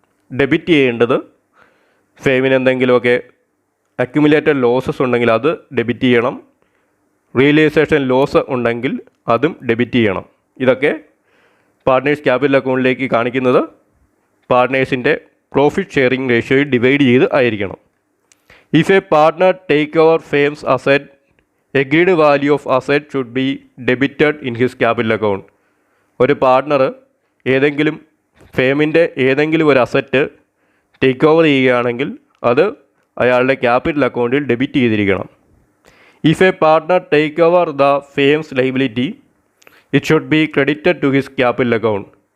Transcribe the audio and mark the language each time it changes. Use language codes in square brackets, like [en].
[ml] Debit ചെയ്യേണ്ടത് ഫേമിന് എന്തെങ്കിലുമൊക്കെ accumulated losses ഉണ്ടെങ്കിൽ അത് ഡെബിറ്റ് ചെയ്യണം. റിയലൈസേഷൻ ലോസ് ഉണ്ടെങ്കിൽ അതും ഡെബിറ്റ് ചെയ്യണം. ഇതൊക്കെ പാർട്ട്നേഴ്സ് ക്യാപിറ്റൽ അക്കൗണ്ടിലേക്ക് കാണിക്കുന്നത് പാർട്ട്നേഴ്സിൻ്റെ പ്രോഫിറ്റ് ഷെയറിംഗ് റേഷ്യോയിൽ ഡിവൈഡ് ചെയ്ത് ആയിരിക്കണം. [en] If a partner take over Fame's asset, agreed value of asset should be debited in his capital account. [ml] ഒരു പാർട്ണർ ഏതെങ്കിലും ഫേമിൻ്റെ ഏതെങ്കിലും ഒരു അസറ്റ് ടേക്ക് ഓവർ ചെയ്യുകയാണെങ്കിൽ അത് അയാളുടെ ക്യാപിറ്റൽ അക്കൗണ്ടിൽ ഡെബിറ്റ് ചെയ്തിരിക്കണം. [en] If a partner take over the firm's liability, it should be credited to his capital account.